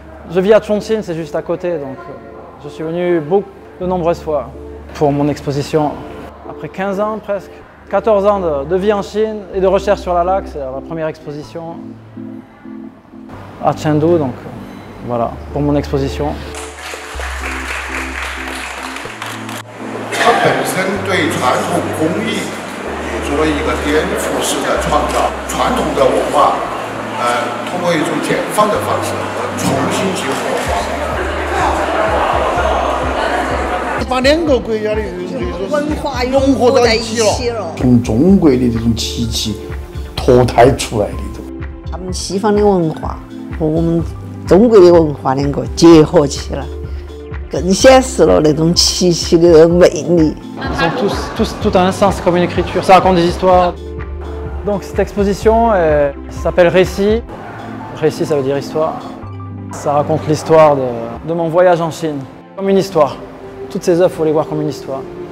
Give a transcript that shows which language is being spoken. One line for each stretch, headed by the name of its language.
French: Je vis à Chongqing, c'est juste à côté, donc je suis venu de nombreuses fois pour mon exposition. Après 15 ans presque, 14 ans de vie en Chine et de recherche sur la laque, c'est ma première exposition à Chengdu, donc voilà, pour mon exposition.
Chinese: 它本身对传统工艺做了一个颠覆式的创造，传统的文化，通过一种解放的方式重新去活化，把两个国家的文化融合到一起了。从中国的这种奇迹脱胎出来的。他们西方的文化和我们中国的文化两个结合起来。更显示了那种奇奇的魅力。
French: Ils ont tout un sens comme une écriture, ça raconte des histoires. Donc cette exposition s'appelle Récit. Récit ça veut dire histoire. Ça raconte l'histoire de mon voyage en Chine, comme une histoire. Toutes ces œuvres, il faut les voir comme une histoire.